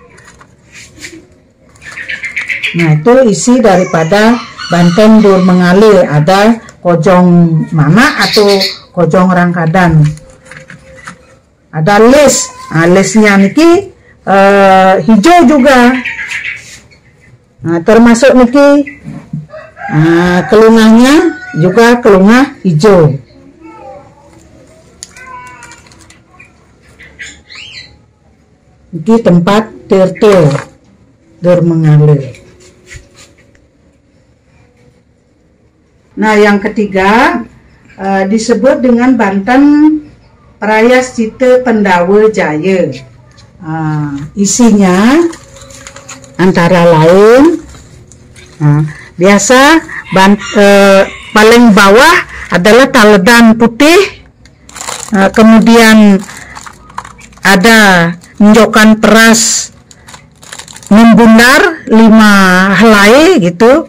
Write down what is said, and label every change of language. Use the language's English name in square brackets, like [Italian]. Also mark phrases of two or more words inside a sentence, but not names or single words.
[Indonesian] Nah, itu isi daripada Banten Durmengale. Ada kojong mana atau kojong rangkadan. Ada les. Lesnya niki hijau juga. Nah, termasuk niki kelungahnya juga kelungah hijau. Niki tempat tirte Durmengale. Nah, yang ketiga disebut dengan Banten Prayascita Pendawa Jaya. Isinya antara lain biasa paling bawah adalah taledan putih, kemudian ada injokan peras membundar 5 helai gitu.